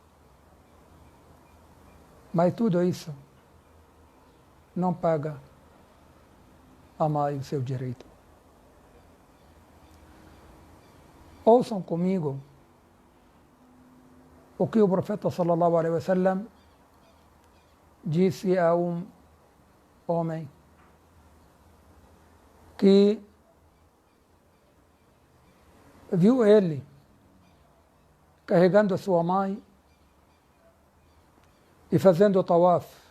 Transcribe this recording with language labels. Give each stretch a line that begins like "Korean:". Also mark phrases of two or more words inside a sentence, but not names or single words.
Portuguese: Mas tudo isso não paga a mãe o seu direito. Ouçam comigo o que o profeta
Arabic: صلى الله عليه وسلم
Portuguese: disse a um homem que viu ele carregando a sua mãe e fazendo o tawaf.